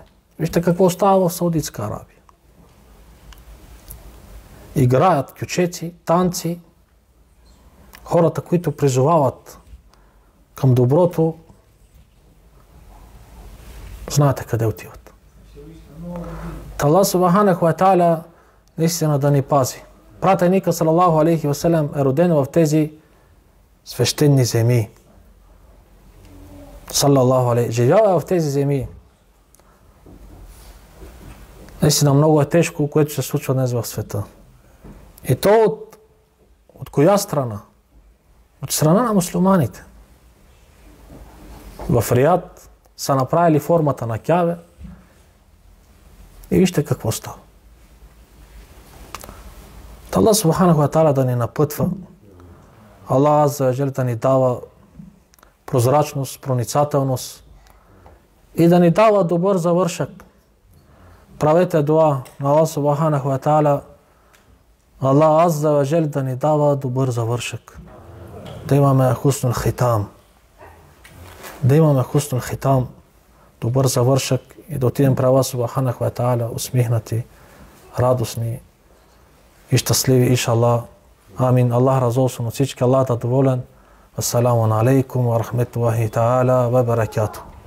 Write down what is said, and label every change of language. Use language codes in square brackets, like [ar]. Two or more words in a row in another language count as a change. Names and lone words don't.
[bg] Вижте какво става в Саудитска Арабия. Играят кючеци, танци. Хората, които призовават към доброто, знаете къде отиват. [ar] الله سبحانه وتعالى [bg] наистина да ни пази. Пратеника, [ar] صلى الله عليه وسلم, [bg] е роден в тези свещени земи. [ar] صلى الله عليه. [bg] Живява в тези земи. Наистина много е тежко, което се случва днес в света. И то от коя страна? От страна на мюсюлманите. В Риад са направили формата на Кябе и вижте какво става. [ar] الله سبحانه وتعالى [bg] да ни напътва. [ar] الله عز وجل [bg] да ни дава прозрачност, проницателност и да ни дава добър завършък. Правете дуа на [ar] الله سبحانه وتعالى, الله عز وجل [bg] да ни дава добър завършък. Да имаме [ar] حسن الختام. [bg] Да имаме [ar] حسن الختام, [bg] добър завършък и да отидем при [ar] الله سبحانه وتعالى [bg] усмихнати, радостни и щастливи, иншаллах. Амин. [tr] Allah razı olsun [bg] от всички. Аллах да доволен. [ar] السلام عليكم ورحمة الله تعالى وبركاته.